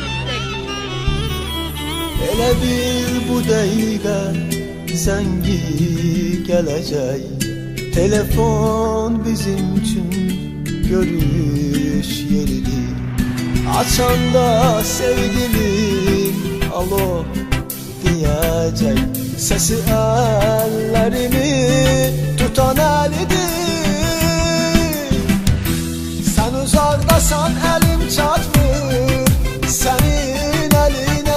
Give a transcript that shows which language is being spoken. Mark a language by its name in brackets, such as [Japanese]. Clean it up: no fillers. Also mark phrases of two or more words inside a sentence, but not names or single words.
[Azerbaijani] Elə bil bu dəqiqə zəngi gələcək. Telefon bizim üçün görüş yeridir. Açanda sevgilim alo diyecek. [Turkish] Sesi ellerimi tutan elidir. [Azerbaijani] Sen uzakdasan elim çatmır senin eline.